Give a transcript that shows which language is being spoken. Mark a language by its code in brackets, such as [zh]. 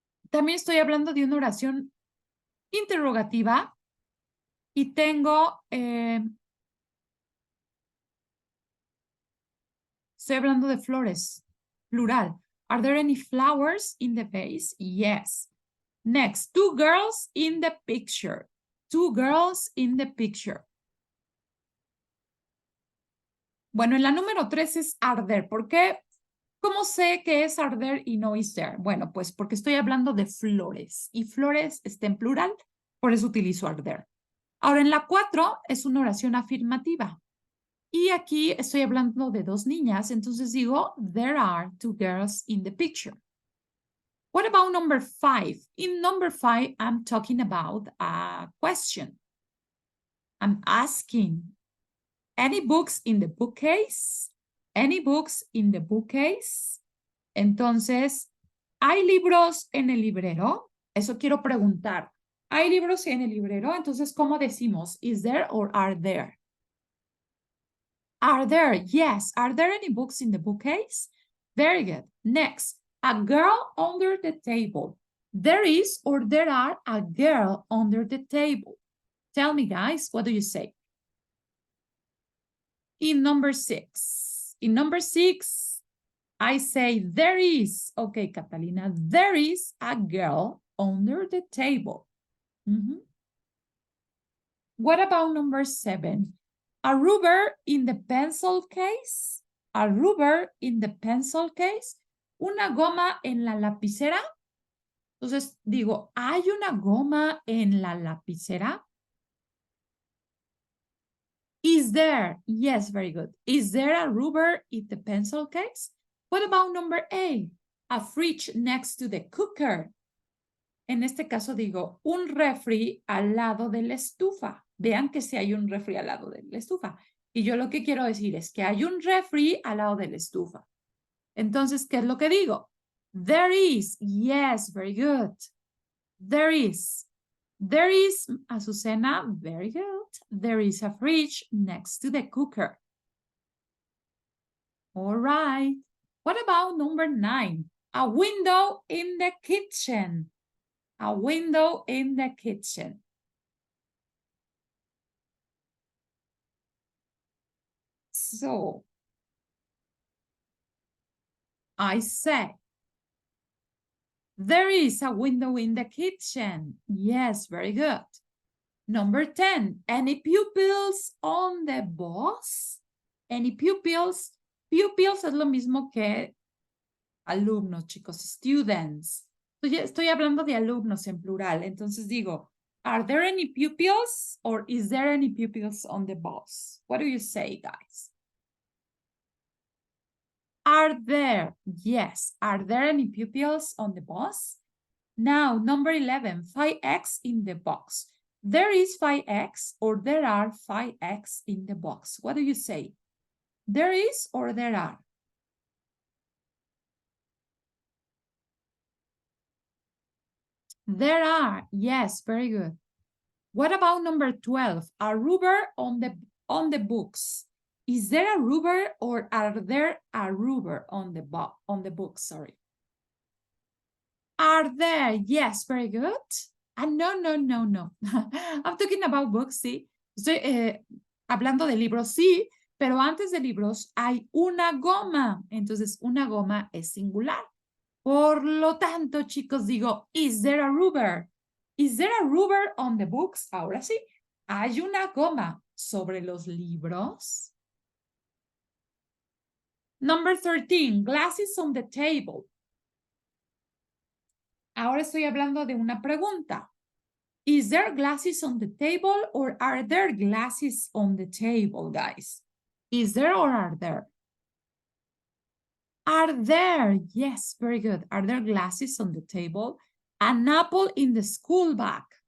[es] También estoy hablando de una oración interrogativa y tengo, estoy hablando de flores, plural. [en] Are there any flowers in the vase? Yes. Next, 2 girls in the picture. 2 girls in the picture. [es] Bueno, en la número 3 es [en] are there. [es] ¿Por qué? ¿Cómo sé que es [en] are there [es] y no [en] is there? [es] Bueno, pues porque estoy hablando de flores y flores está en plural, por eso utilizo are there. Ahora, en la 4 es una oración afirmativa. Y aquí estoy hablando de 2 niñas, entonces digo, [en] there are 2 girls in the picture. [es] What about number 5? In number 5, I'm talking about a question. I'm asking, any books in the bookcase? Any books in the bookcase? Entonces, ¿hay libros en el librero? Eso quiero preguntar. ¿Hay libros en el librero? Entonces, ¿cómo decimos? [en] Is there or are there? Are there? Yes. Are there any books in the bookcase? Very good. Next, a girl under the table. There is or there are a girl under the table. Tell me, guys, what do you say? In number 6. In number 6, I say there is. Okay, Catalina, there is a girl under the table. What about number 7? A rubber in the pencil case. A rubber in the pencil case. [es] Una goma en la lapicera. Entonces digo, ¿hay una goma en la lapicera? [en] Is there? Yes, very good. Is there a rubber in the pencil case? What about number 8? A fridge next to the cooker. [es] En este caso digo, un refri al lado de la estufa. Vean que si hay un refri al lado de la estufa. Y yo lo que quiero decir es que hay un refri al lado de la estufa. Entonces, ¿qué es lo que digo? [en] There is. Yes, very good. There is. There is, Azucena, very good. There is a fridge next to the cooker. All right. What about number 9? A window in the kitchen. A window in the kitchen. So, I say, there is a window in the kitchen. Yes, very good. Number 10, any pupils on the bus? Any pupils? [es] Pupils es lo mismo que alumnos, chicos, students. Estoy hablando de alumnos en plural. Entonces digo, [en] are there any pupils or is there any pupils on the bus? What do you say, guys? Are there? Yes. Are there any pupils on the bus? Now, number 11, 5x in the box. There is 5x or there are 5x in the box. What do you say? There is or there are? There are. Yes, very good. What about number 12? A rubber on the books. Is there a rubber or are there a rubber on the book? Sorry. Are there? Yes, very good. No. I'm talking about books, sí. [es] Estoy hablando de libros, sí, pero antes de libros hay una goma. Entonces, una goma es singular. Por lo tanto, chicos, digo, [en] is there a rubber? Is there a rubber on the books? [es] Ahora sí, ¿hay una goma sobre los libros? [en] Number 13, glasses on the table. [es] Ahora estoy hablando de una pregunta. [en] Is there glasses on the table or are there glasses on the table, guys? Is there or are there? Are there? Yes, very good. Are there glasses on the table? An apple in the school bag.